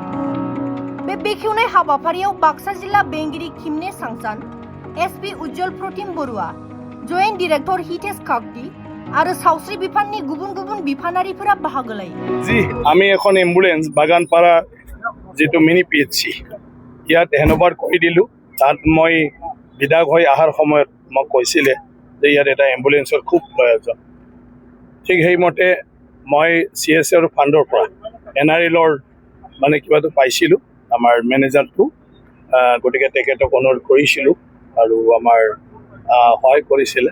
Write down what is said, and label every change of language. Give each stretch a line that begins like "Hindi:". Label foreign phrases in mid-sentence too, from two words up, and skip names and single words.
Bodo: बे बेखेवनाय हाबाफारियाव बाक्सा जिल्ला बेंगिरि किमने सांसान, एसपि उज्जवल प्रतिम बरुवा, जयेन्ट डिरेक्टर हितेश काकति आरो सावस्रि बिफाननि गुबुन गुबुन बिफानारिफोरा बाहागो लायो।
Assamese: জী আমি এখন एम्बुलेन्स बागानपारा जेतु
English: mini PHC
Assamese: ইয়াত হেনবাৰ কৰি দিলো। তাত মই বিধায়ক হৈ অহাৰ সময়ত মোক কৈছিলে যে ইয়াত এটা এম্বুলেন্সৰ খুব প্ৰয়োজন। ঠিক সেইমতে মই CSR ফাণ্ডৰ পৰা NRLৰ মানে কিবাটো পাইছিলোঁ আমাৰ মেনেজাৰটো, গতিকে তেখেতক অনুৰোধ কৰিছিলোঁ আৰু আমাৰ সহায় কৰিছিলে।